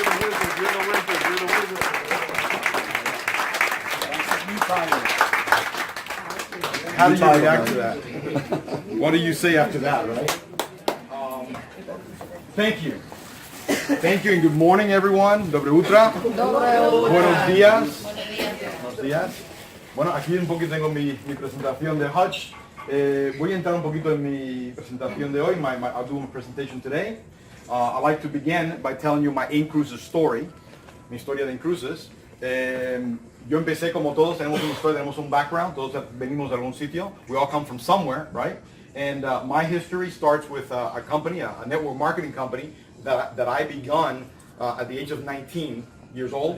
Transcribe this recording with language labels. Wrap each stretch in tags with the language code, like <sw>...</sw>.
<en>You're the wizard. You're the wizard. You're the wizard. How do you react to that? What do you say after that, right? Thank you. Thank you and good morning, everyone.</en> <ru>Dobre utra.</ru> <es>Buenos días. Buenos días. Bueno, aquí un poquito tengo mi presentación de Hutch. Voy a entrar un poquito en mi presentación de hoy.</es> <en>I'll do my presentation today. I'd like to begin by telling you my InCruises story.</en> <es>Mi historia de InCruises. Yo empecé como todos, tenemos una historia, tenemos un background, todos venimos de algún sitio.</es> <en>We all come from somewhere, right? And my history starts with a company, a network marketing company that I begun at the age of 19 years old.</en>